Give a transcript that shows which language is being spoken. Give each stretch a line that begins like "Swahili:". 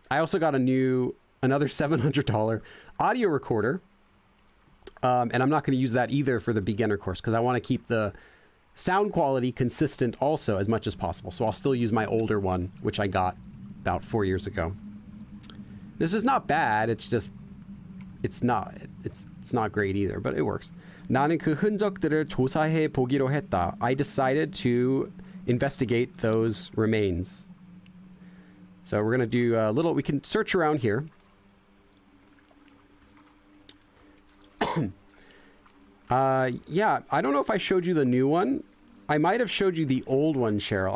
English: I also got another $700 audio recorder, and I'm not going to use that either for the beginner course because I want to keep the sound quality consistent also as much as possible. So I'll still use my older one, which I got about 4 years ago. This is not bad. It's just it's not great either, but it works.
Korean: 나는 그 흔적들을 조사해 보기로 했다.
English: I decided to investigate those remains. So we're going to do a little, we can search around here. Yeah, I don't know if I showed you the new one. I might have showed you the old one, Cheryl.